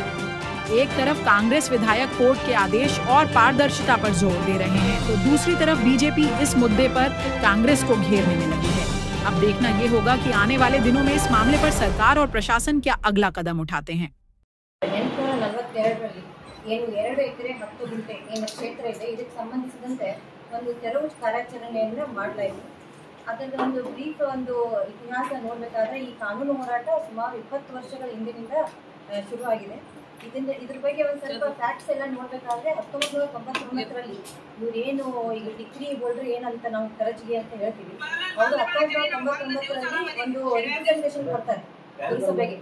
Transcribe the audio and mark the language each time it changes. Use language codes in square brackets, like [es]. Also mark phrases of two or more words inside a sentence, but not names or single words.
[hi] एक तरफ कांग्रेस विधायक कोर्ट के आदेश और पारदर्शिता पर जोर दे रहे हैं, तो दूसरी तरफ बीजेपी इस मुद्दे पर कांग्रेस को घेरने में लगी है। अब देखना ये होगा कि आने वाले दिनों में इस मामले पर सरकार और प्रशासन क्या अगला कदम उठाते हैं। [kn] 842 ಏನು 2 ಎಕರೆ 10 ಗುಂಟೆ ಏನು ಕ್ಷೇತ್ರ ಇದೆ, ಇದಕ್ಕೆ ಸಂಬಂಧಿಸಿದಂತೆ ಒಂದು ತೆರವು ಕಾರ್ಯಾಚರಣೆಯನ್ನು ಮಾಡಲಾಯಿತು. ಅದರ ಒಂದು ಬ್ರೀಫ್ ಒಂದು ಇತಿಹಾಸ ನೋಡಬೇಕಾದ್ರೆ ಈ ಕಾನೂನು ಹೋರಾಟ ಸುಮಾರು 20 ವರ್ಷಗಳ ಹಿಂದಿನಿಂದ ಶುರುವಾಗಿದೆ. ಇದ್ರ ಬಗ್ಗೆ ಒಂದು ಸ್ವಲ್ಪ ಫ್ಯಾಕ್ಟ್ಸ್ ಎಲ್ಲ ನೋಡಬೇಕಾದ್ರೆ 1999ರಲ್ಲಿ ಇವರೇನು ಈಗ ಡಿಗ್ರಿ ಹೋಲ್ಡರ್ ಏನಂತ ನಾವು ಕರಜಿಗೆ ಅಂತ ಹೇಳ್ತೀವಿ, ಅವರು 1999ರಲ್ಲಿ ಒಂದು ರಿಪ್ರೆಸೆಂಟೇಷನ್ ಕೊಡ್ತಾರೆ ಪುರಸಭೆಗೆ.